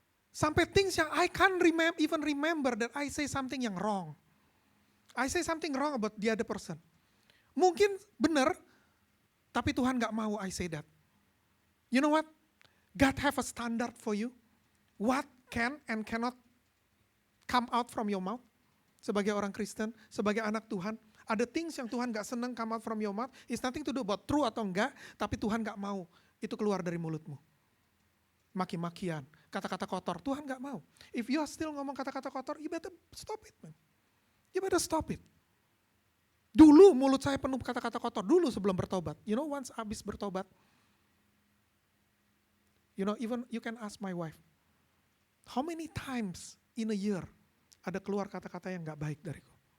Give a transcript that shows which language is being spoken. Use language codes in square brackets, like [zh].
[en] Sampai things yang I can't even remember that I say something yang wrong. I say something wrong about the other person. [id] Mungkin bener, tapi Tuhan gak mau [en] I say that. You know what? God have a standard for you. What can and cannot come out from your mouth. [id] Sebagai orang Kristen, sebagai anak Tuhan. Ada things yang Tuhan gak senang [en] come out from your mouth. It's nothing to do about true [id] atau enggak. Tapi Tuhan gak mau itu keluar dari mulutmu. Maki-makian, kata-kata kotor. Tuhan gak mau. [en] If you are still [id] ngomong kata-kata kotor, [en] you better stop it, man. You better stop it. [id] Dulu mulut saya penuh kata-kata kotor, dulu sebelum bertobat. [en] You know, once [id] habis bertobat, [en] you know, even you can ask my wife, how many times in a year [id] ada keluar kata-kata yang gak baik dariku?